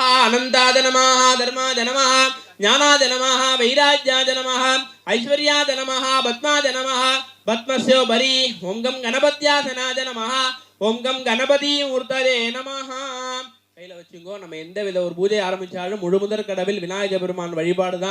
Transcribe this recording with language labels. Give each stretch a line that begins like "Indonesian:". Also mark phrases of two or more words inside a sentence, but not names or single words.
Sanskrit: आनन्दाय नमः धर्माय नमः ज्ञानाय नमः वैराग्याय नमः ऐश्वर्याय नमः पद्माय नमः पद्मस्योपरि ओं गं गणपत्यासनाय नमः ओं गं गणपति मूर्तये नमः
Tamil: கையில் வச்சுங்கோ. நம்ம எந்த வித ஒரு பூஜை ஆரம்பித்தாலும் முழு முதற் கடவில் விநாயக பெருமான் வழிபாடு தான்.